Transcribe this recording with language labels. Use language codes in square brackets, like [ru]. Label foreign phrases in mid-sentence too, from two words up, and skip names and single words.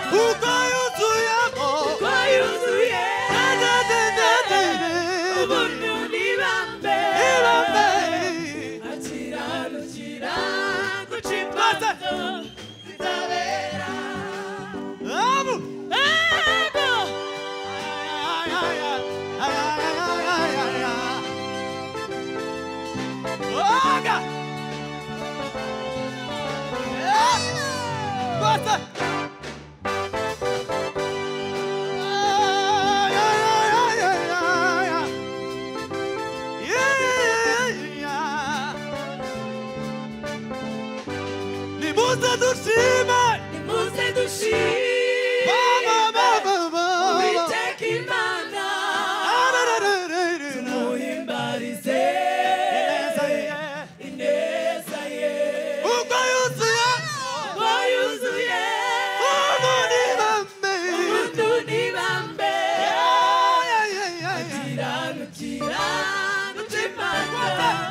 [rw] Uko yuzuyemo. Uko yuzuye Da, da, da, da, da, da. ubuntu n'ibambe, Ibambe. akiranukira guca imanza zitabera. Amu. Ego. Ay, ay, ay, ay, ay, ay, ay, ay, ay. Oga. [en] Yeah. Basta. Ay, ay, ay, ay, ay, ay, ay. Yeah, yeah, yeah, yeah. [rw] Nimuze dushime. Nimuze dushime Ba, ba, ba, ba, ba, ba. Uwiteka Imana, Ah, ra, ra, ra, ra, ra, ra. tumuhimbarize Ineza ye. Ubwo yuzuye. Ubwo yuzuye. Ubuntu n'ibambe. Ubuntu n'ibambe. [en] Yeah, yeah, yeah, yeah, yeah. [rw] Agira, agira, agira Imana.